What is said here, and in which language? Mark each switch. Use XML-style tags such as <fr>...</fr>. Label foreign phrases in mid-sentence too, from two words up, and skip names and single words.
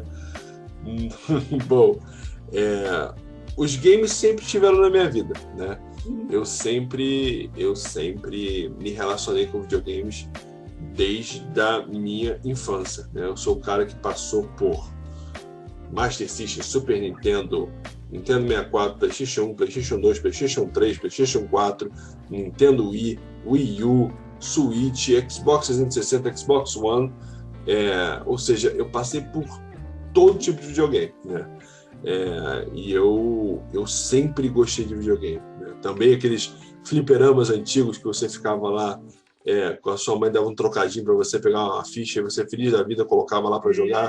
<pt>Bom, os games sempre estiveram na minha vida, né? Eu sempre me relacionei com videogames desde a minha infância, né? Eu sou o cara que passou por Master System, Super Nintendo, Nintendo 64, PlayStation 1, PlayStation 2, PlayStation 3, PlayStation 4, Nintendo Wii, Wii U, Switch, Xbox 360, Xbox One, ou seja, eu passei por todo tipo de videogame, né? E eu sempre gostei de videogame, né? Também aqueles fliperamas antigos que você ficava lá, com a sua mãe dava um trocadinho para você pegar uma ficha e você, feliz da vida, colocava lá para jogar.</pt>